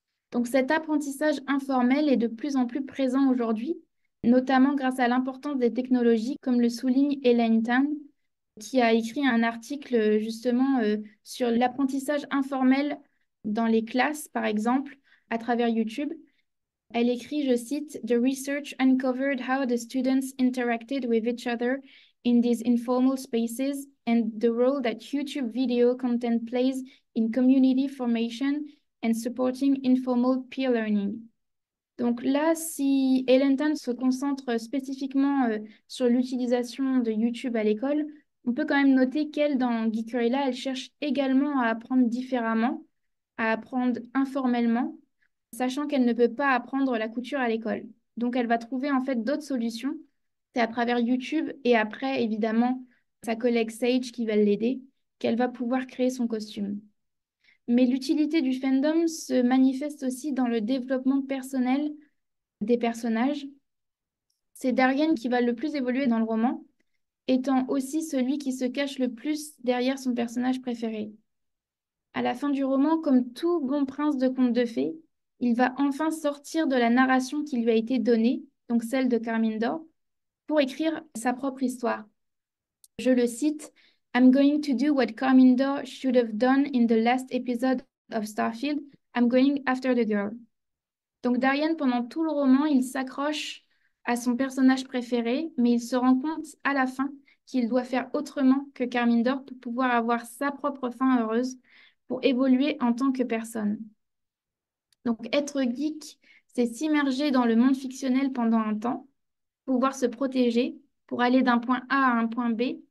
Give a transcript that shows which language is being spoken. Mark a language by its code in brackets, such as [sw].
[fr] Donc cet apprentissage informel est de plus en plus présent aujourd'hui, notamment grâce à l'importance des technologies, comme le souligne Elaine Tan, qui a écrit un article justement sur l'apprentissage informel dans les classes, par exemple, à travers YouTube. Elle écrit, je cite, [en] The research uncovered how the students interacted with each other in these informal spaces and the role that YouTube video content plays in community formation and supporting informal peer learning. [fr] Donc là, si Ellen Tan se concentre spécifiquement sur l'utilisation de YouTube à l'école, on peut quand même noter qu'elle, dans Geekerella, elle cherche également à apprendre différemment, à apprendre informellement, sachant qu'elle ne peut pas apprendre la couture à l'école. Donc elle va trouver en fait d'autres solutions. C'est à travers YouTube et après, évidemment, sa collègue Sage qui va l'aider, qu'elle va pouvoir créer son costume. Mais l'utilité du fandom se manifeste aussi dans le développement personnel des personnages. C'est Darien qui va le plus évoluer dans le roman, étant aussi celui qui se cache le plus derrière son personnage préféré. À la fin du roman, comme tout bon prince de conte de fées, il va enfin sortir de la narration qui lui a été donnée, donc celle de Carmindor, pour écrire sa propre histoire. Je le cite, [en] I'm going to do what Carmindor should have done in the last episode of Starfield. I'm going after the girl. [fr] Donc Darien, pendant tout le roman, il s'accroche à son personnage préféré, mais il se rend compte à la fin qu'il doit faire autrement que Carmindor pour pouvoir avoir sa propre fin heureuse, pour évoluer en tant que personne. Donc être geek, c'est s'immerger dans le monde fictionnel pendant un temps, pouvoir se protéger pour aller d'un point A à un point B.